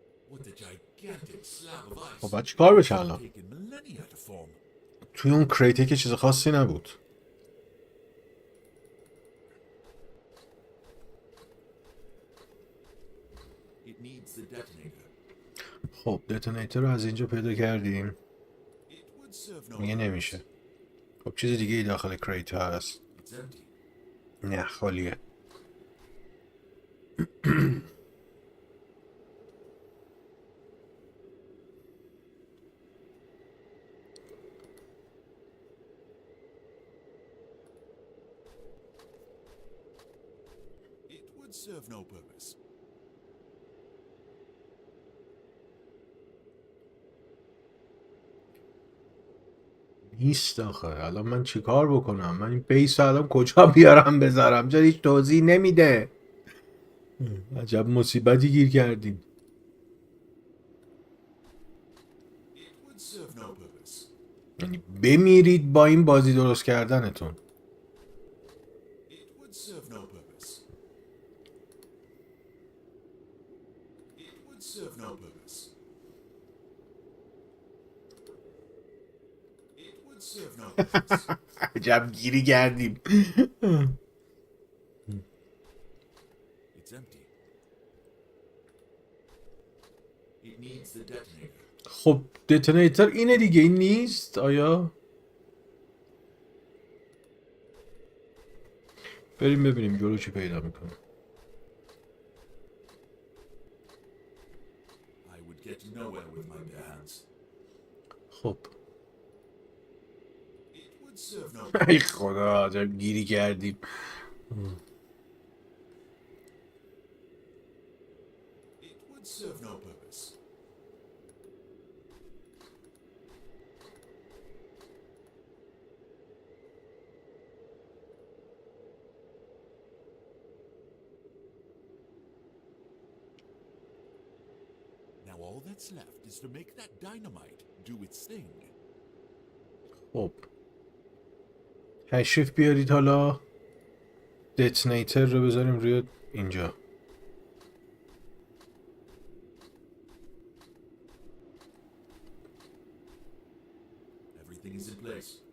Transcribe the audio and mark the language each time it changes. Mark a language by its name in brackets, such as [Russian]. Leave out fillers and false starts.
[English] What a gigantic slab of ice. [Persian] خب باید چیکار بشه الان؟ [English] Taken millennia to form. [Persian] توی اون کریته که چیز خاصی نبود. [English] It needs the detonator. [Persian] خب دتونیتور رو از اینجا پیدا کردیم. [English] It would serve no [Persian] میگه [English] purpose. [Persian] نمیشه. خب چیز دیگه ای داخل کریت هست. [English] It's empty. [Persian] نه خالیه. [English] It would serve no purpose. [Persian] نیست آخه. الان من چیکار بکنم؟ من این بیس رو الان کجا بیارم بذارم؟ چرا هیچ توضیح نمیده؟ عجب مصیبتی گیر کردیم. [English] It would serve no purpose. [Persian] یعنی بمیرید با این بازی درست کردنتون. [English] It would serve no purpose. It would serve no purpose. It would serve no purpose. [Persian] عجب گیری کردیم. [English] It's empty. It needs the detonator. [Persian] خب دتونیتور اینه دیگه. این نیست آیا؟ بریم ببینیم جلو چی پیدا میکنه. [English] I would get nowhere with my bare hands. [Persian] خب [English] It would serve no ای purpose. [Persian] خدا عجب گیری کردیم. [English] It would serve no purpose. Now all that's left is to make that dynamite do its thing. [Persian] خب تشریف بیارید حالا دتونیتور رو بذاریم روی اینجا. [English] Everything is in place.